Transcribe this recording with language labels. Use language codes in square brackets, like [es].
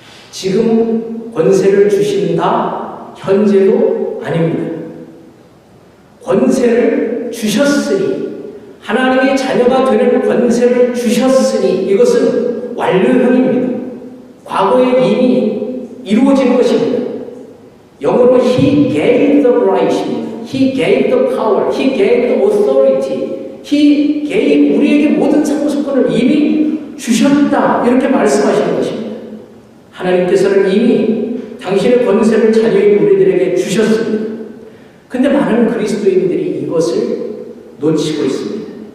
[ko] 지금 권세를 주신다, 현재도 아닙니다. 권세를 주셨으니, 하나님의 자녀가 되는 권세를 주셨으니, 이것은 완료형입니다. 과거에 이미 이루어진 것입니다. 영어로 [en] He gave the right [ko] 입니다. [en] He gave the power. He gave the authority. He gave, [ko] 우리에게 모든 상속권을 이미 주셨다, 이렇게 말씀하시는 것입니다. 하나님께서는 이미 당신의 권세를 자녀인 우리들에게 주셨습니다. 근데 많은 그리스도인들이 이것을 놓치고 있습니다.